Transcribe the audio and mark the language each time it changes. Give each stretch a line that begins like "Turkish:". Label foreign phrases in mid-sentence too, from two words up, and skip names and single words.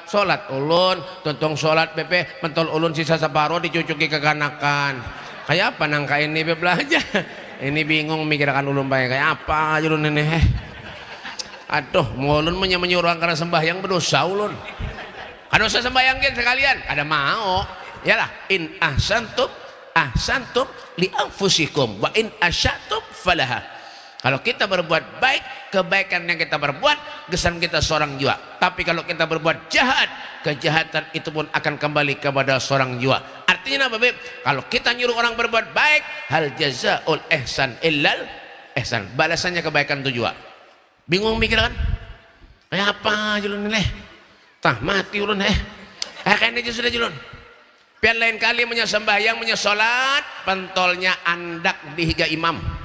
Banjar: Sholat ulun, tuntung sholat BP pentol ulun sisa separuh dicucuki kekanakan. Kayak apa nangka ini beb belajar? Ini bingung mikirkan ulun baik kayak apa aja ulun ini. Aduh, ulun menyuruh karena sembahyang berdosa ulun. Kan usah sembayangin sekalian, ada mau. Yalah,
Arabic: إن أحسنتم لأنفسكم وإن أسأتم فلها.
Banjar: Kalau kita berbuat baik, kebaikan yang kita berbuat, gesan kita seorang jua. Tapi kalau kita berbuat jahat, kejahatan itu pun akan kembali kepada seorang jua. Artinya apa beb? Kalau kita nyuruh orang berbuat baik,
Arabic: هل جزاء الإحسان إلا الإحسان.
Banjar: Balasannya kebaikan itu jua. Bingung mikir kan? Kayak apa julun ini? Tah mati ulun kayaknya aja sudah julun. Pian lain kali sembahyang sholat, pentolnya andak di higa imam.